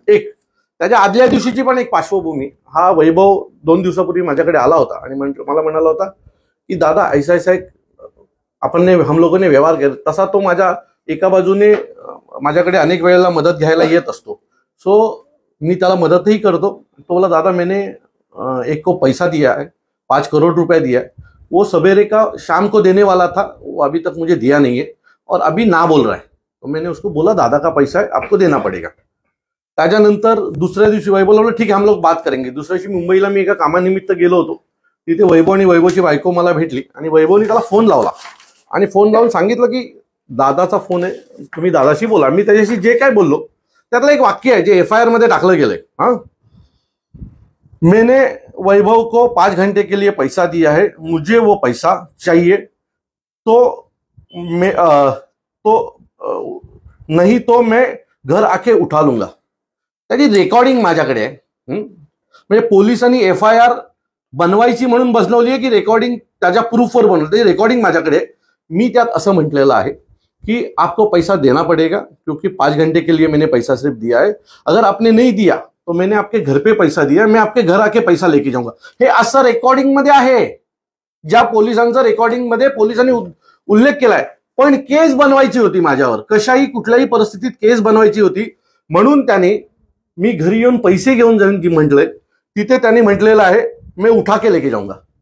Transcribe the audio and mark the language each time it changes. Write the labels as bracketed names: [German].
[Marathi] त्याच्या आदल्या दिवशीची पण एक पार्श्वभूमी, हा वैभव 2 दिवसापूर्वी माझ्याकडे आला होता आणि मला म्हणाला होता की दादा [Hindi] ऐसा एक हम लोगों ने [Marathi] व्यवहार केला। तसा तो माझ्या एका बाजूने माझ्याकडे अनेक वेळेला मदत घ्यायला येत असतो, सो मी त्याला मदतही करतो। [Hindi] तो बोला दादा मैंने एक को पैसा दिया है, 5 करोड़ रुपए दिया है, वो सवेरे का शाम को देने वाला था, वो अभी तक मुझे दिया नहीं है और अभी ना बोल रहा है। तो मैंने उसको बोला दादा का पैसा है, आपको देना पड़ेगा। [Marathi] त्याच्यानंतर दुसऱ्या दिवशी वैभव बोला [Hindi] ठीक है हम लोग बात करेंगे। [Marathi] दुसऱ्या दिवशी मुंबईला मी एका कामानिमित्त गेलो होतो, तिथे वैभव आणि वैभवची बायको मला भेटली आणि वैभवने त्याला फोन लावला आणि फोन लावून सांगितलं की दादाचा फोन आहे, तुम्ही दादाशी बोला। मी त्याच्याशी जे काय बोललो त्यातलं एक वाक्य आहे जे FIR मध्ये टाकलं गेलंय। [Hindi] मैंने वैभव को 5 घंटे के लिए पैसा दिया है, मुझे वो पैसा चाहिए, नहीं तो मैं घर आके उठा लूंगा। [Marathi] त्याची रेकॉर्डिंग माझ्याकडे आहे। म्हणजे पोलिसांनी FIR बनवायची म्हणून बसवली आहे की रेकॉर्डिंग त्याच्या प्रूफवर बनवली, त्याची रेकॉर्डिंग माझ्याकडे आहे। मी त्यात असं म्हटलेलं आहे [Hindi] कि आपको पैसा देना पड़ेगा क्योंकि 5 घंटे के लिए मैंने पैसा सिर्फ दिया है, अगर आपने नहीं दिया तो मैंने आपके घर पे पैसा दिया, मैं आपके घर आके पैसा लेके जाऊंगा। [Marathi] हे असं रेकॉर्डिंग मध्ये आहे, ज्या पोलिसांचा रेकॉर्डिंग मध्ये पोलिसांनी उल्लेख केलाय। पण केस बनवायची होती माझ्यावर, कशाही कुठल्याही परिस्थितीत केस बनवायची होती, म्हणून त्याने मी घरी येऊन पैसे घेऊन जाऊन म्हटलंय, तिथे त्याने म्हटलेलं आहे [Hindi] मैं उठा के लेके जाऊंगा।